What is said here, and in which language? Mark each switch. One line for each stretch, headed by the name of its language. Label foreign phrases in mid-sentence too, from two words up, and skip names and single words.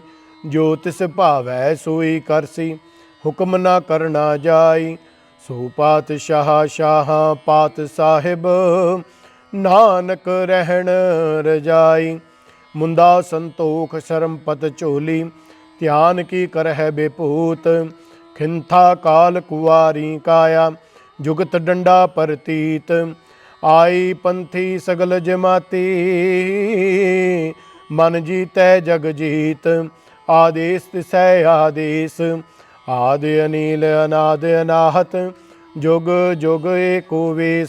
Punjabi: ਜੋ ਤਿਸ ਭਾਵੈ ਸੋਈ ਕਰਸੀ, ਹੁਕਮ ਨਾ ਕਰਨਾ ਜਾਈ। ਸੋ ਪਾਤਸ਼ਾਹ ਸ਼ਾਹਾਂ ਪਾਤ ਸਾਹਿਬ, ਨਾਨਕ ਰਹਿਣ ਰਜਾਈ। ਮੁੰਦਾ ਸੰਤੋਖ ਸ਼ਰਮ ਪਤ ਝੋਲੀ, ਧਿਆਨ ਕੀ ਕਰਹਿ ਬੇਪੂਤ। ਖਿੰਥਾ ਕਾਲ ਕੁਵਾਰੀ ਕਾਇਆ ਜੁਗਤ ਡੰਡਾ ਪਰਤੀਤ। ਆਈ ਪੰਥੀ ਸਗਲ ਜਮਾਤੀ ਮਨ ਜੀਤੈ ਜਗ ਜੀਤ। ਆਦੇਸ਼ ਤਿਸੈ ਆਦੇਸ਼ ਆਦਿ ਅਨੀਲ ਅਨਾਦ ਅਨਾਹਤ ਜੁਗ ਜੁਗ ਏਕੋ ਵੇਸ਼।